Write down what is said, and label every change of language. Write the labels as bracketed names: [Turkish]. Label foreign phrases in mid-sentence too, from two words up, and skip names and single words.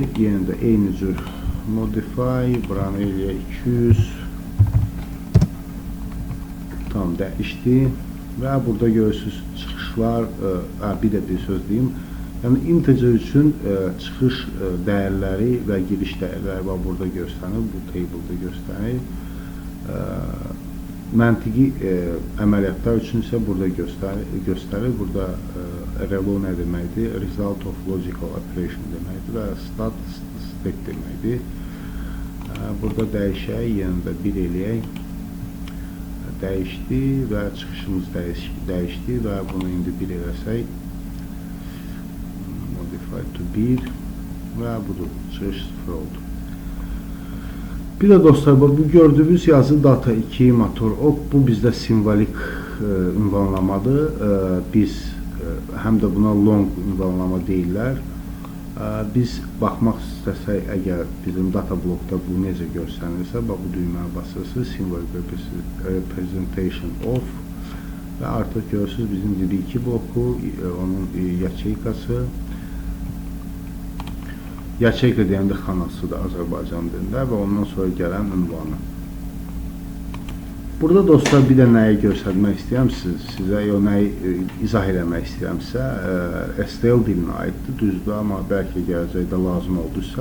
[Azerbaijani] Yenə də eyni cür modify, buranı eləyək 200, tam dəyişdi və burada görürsünüz çıxışlar, bir də bir söz deyim, yəni integer üçün çıxış dəyərləri və giriş dəyərləri var, burada göstərir, bu table'da göstərir. Məntiqi əməliyyatlar üçün isə burada göstərir. Burada RLO nə deməkdir? [English] Result of logical operation [Azerbaijani] deməkdir və state deməkdir. Burada dəyişək, yenə də 1 eləyək. Dəyişdi və çıxışımız dəyişdi və bunu indi 1 eləsək, [English] modify to 1 [Azerbaijani] və budur, çıxış 0 oldu. Bir də dostlar, bu gördüyünüz yazı data 2 motor ok, bu bizdə simvolik ünvanlamadır. Biz həm də buna long ünvanlama deyirlər. Biz baxmaq istəsək, əgər bizim data blokda bu necə görsənirsə, bu düyməyə basırsınız, [English] symbolic representation of [Azerbaijani] və artıq görürsünüz bizim DB2 bloku, onun yaçeykası. Yaçeyka deyəndə xanasıdır Azərbaycan dilində və ondan sonra gələn ünvanı. Burada dostlar, bir də nəyi göstərmək istəyirəm sizə, nəyi izah eləmək istəyirəmsə, STL dilinə aiddir, düzdür, amma bəlkə gələcəkdə lazım olduysa.